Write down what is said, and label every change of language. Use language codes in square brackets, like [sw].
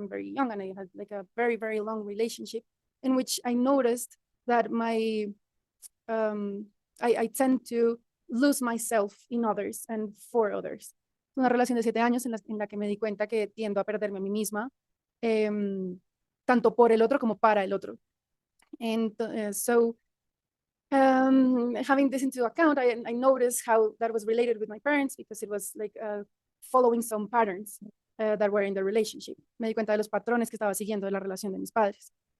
[en] I'm very young and I had like a very, very long relationship in which I noticed that I tend to lose myself in others and for others. [es] Una relación de 7 años en la que me di cuenta que tiendo a perderme a mí misma, tanto por el otro como para el otro. [en] And so having this into account, I noticed how that was related with my parents because it was like following some patterns that were in the relationship. [es] Me di cuenta de los patrones que estaba siguiendo de la relación de mis padres.